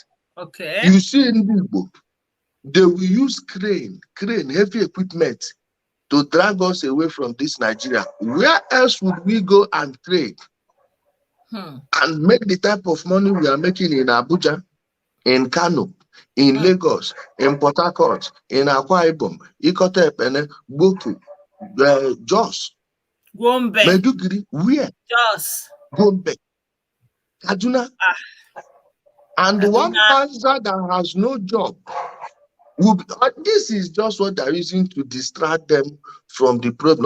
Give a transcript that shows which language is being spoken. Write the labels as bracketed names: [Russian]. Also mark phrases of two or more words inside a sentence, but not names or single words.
[English] Okay. You see in Igbo, they will use crane, heavy equipment to drag us away from this Nigeria. Where else would we go and trade and make the type of money we are making in Abuja, in Kano, in Lagos, in Port Harcourt, in Akwa Ibom, Ikotepene, Boku, Jos, Gombe, Meduguri, where? Jos, Gombe, Kaduna. And Kaduna. one pastor that has no job. This is just what they're using to distract them from the problem.